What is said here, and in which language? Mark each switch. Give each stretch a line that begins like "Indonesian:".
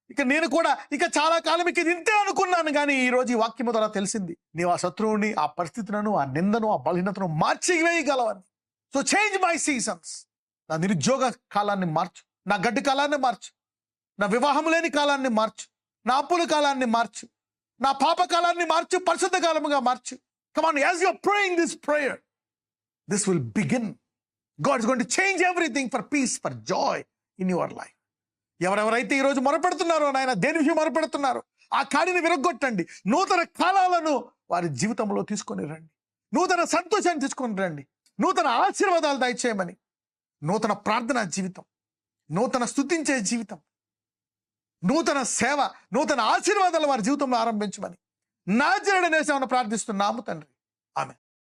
Telugu: ఇక నేను కూడా ఇక చాలా కాలం ఇక ఇంతే అనుకున్నాను, కానీ ఈ రోజు ఈ వాక్యం ద్వారా తెలిసింది నీవు ఆ శత్రువుని, ఆ పరిస్థితులను, ఆ నిందను, ఆ బలహీనతను మార్చివేయగలవని.
English: So change my seasons.
Telugu: నా నిరుద్యోగ కాలాన్ని మార్చు, నా గడ్డి కాలాన్ని మార్చు, నా వివాహం లేని కాలాన్ని మార్చు, నా అప్పుల కాలాన్ని మార్చు, నా పాప కాలాన్ని మార్చు, పరిశుద్ధ కాలముగా మార్చు.
English: Come on, as you're praying this prayer, this will begin. God is going to change everything for peace, for joy in your life.
Telugu: ఎవరెవరైతే ఈరోజు మొరపెడుతున్నారో నాయన, దేని విషయం మొరపెడుతున్నారో ఆ కాడిని విరగొట్టండి. నూతన కాలాలను వారి జీవితంలో తీసుకొని రండి. నూతన సంతోషాన్ని తీసుకొని రండి. నూతన ఆశీర్వాదాలు దయచేయమని, నూతన ప్రార్థనా జీవితం, నూతన స్తుతించే జీవితం, నూతన సేవ, నూతన ఆశీర్వాదాలు వారి జీవితంలో ఆరంభించమని నజరేయుడైన యేసునామమున ప్రార్థిస్తున్నాము తండ్రి. ఆమేన్.